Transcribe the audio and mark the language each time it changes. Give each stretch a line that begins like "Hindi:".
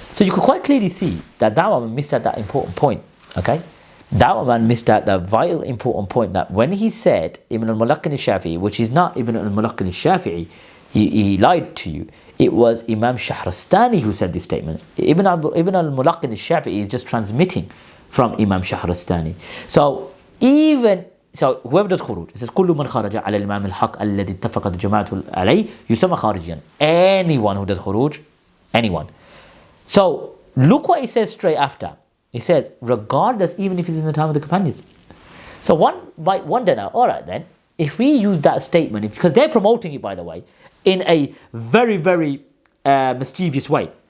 English: So you could quite clearly see that Dawah Man missed out that important point. Okay? Dawah Man missed out the vital important point that when he said Ibn al-Mulaqin al-Shafi'i, which is not Ibn al-Mulaqin al-Shafi'i, he lied to you. It was Imam Shahrastani who said this statement. Ibn al-Mulaqin al-Shafi'i is just transmitting from Imam Shahrastani. So whoever does khuruj, it says
Arabic: كل من خرج على الإمام الحق الذي اتفقت الجماعة عليه يسمى خارجيا.
English: Anyone who does khuruj, anyone. So look what he says straight after. He says, regardless, even if it's in the time of the companions. So one might wonder now, all right then, if we use that statement, because they're promoting it, by the way, in a very, very mischievous way.